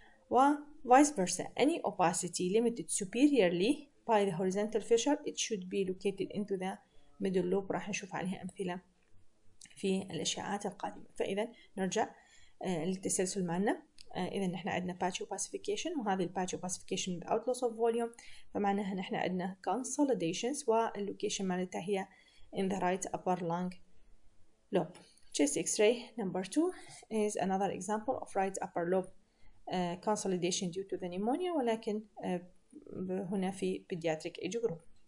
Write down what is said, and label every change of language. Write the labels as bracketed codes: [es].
[en] و vice versa, any opacity limited superiorly by the horizontal fissure, it should be located into the middle lobe. [ar] راح نشوف عليها أمثلة في الأشعاعات القادمة. فإذا نرجع للتسلسل معنا. إذا نحن عندنا [en] patchy opacification، وهذه patchy opacification without loss of volume، [ar] فمعناها نحن عندنا [en] consolidations، والlocation معناتها هي in the right upper lung lobe. Chest X-ray number 2 is another example of right upper lobe consolidation due to the pneumonia، [ar] ولكن هنا في [en] pediatric age group.